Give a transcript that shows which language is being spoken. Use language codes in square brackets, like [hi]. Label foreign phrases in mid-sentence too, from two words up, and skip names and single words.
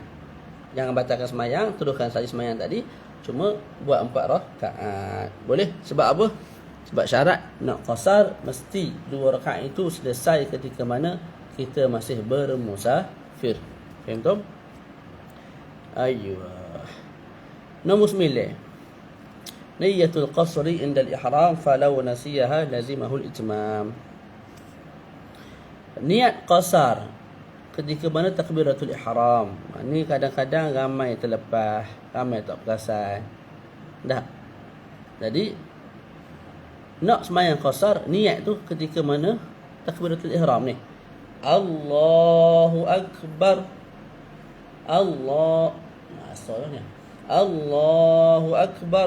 [ms] Jangan batalkan sembahyang, teruskan saja sembahyang tadi, cuma buat 4 rakaat. Boleh? Sebab apa? Sebab syarat nak qasar mesti 2 rakaat itu selesai ketika mana kita masih bermusafir. Faham tak? Ayuh. Nombor 9. [ar] نية القصر عند الإحرام فلو نسيها لزمه الإتمام. [ms] Niat qasar ketika mana [ar] تكبيرة الإحرام. [ms] Ni kadang-kadang ramai terlepas, ramai tak perasan. Dah. Jadi nak sembahyang qasar, niat tu ketika mana [ar] تكبيرة الإحرام [ms] ni. [ar] الله أكبر. [ms] Asalnya [ar] الله أكبر.